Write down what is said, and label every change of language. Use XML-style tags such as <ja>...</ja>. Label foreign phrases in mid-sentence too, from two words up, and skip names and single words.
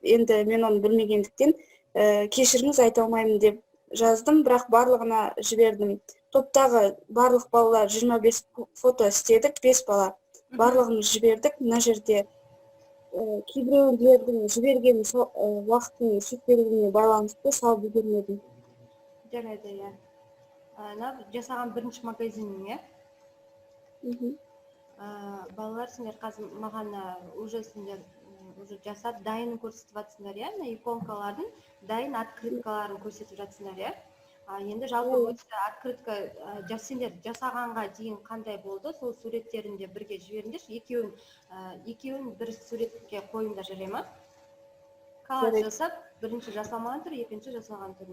<kk>Енді мен оны білмегендіктен кешіріңіз айта алмаймын деп жаздым, бірақ барлығына жібердім. Топтағы барлық балалар 25 фото істедік, 5 бала. Барлығымыз жібердік. Мына жерде кейбіреулердің жіберген уақытының шектелуіне байланысты салып үлгермедім. Жарайды, я.</kk> <ky>Жасаган биринчи магазиниң, я?</ky> <kk>Балалар, сендер қазір маған уже сендер уже жасап дайынын көрсетіп жатсыңдар, я? Иконкалардың дайын открыткаларын көрсетіп жатсыңдар, я?</kk> <ky>Енді жалпы открытка сендер жасаганга дейін кандай болду? Сол суреттеринде бирге жибериңдерчи. Экөөүн бир суретке коюңдар, жарайбы ма? Коллаж жасап, биринчи жасалмаган түрү, экинчи жасалган түрүн.</ky>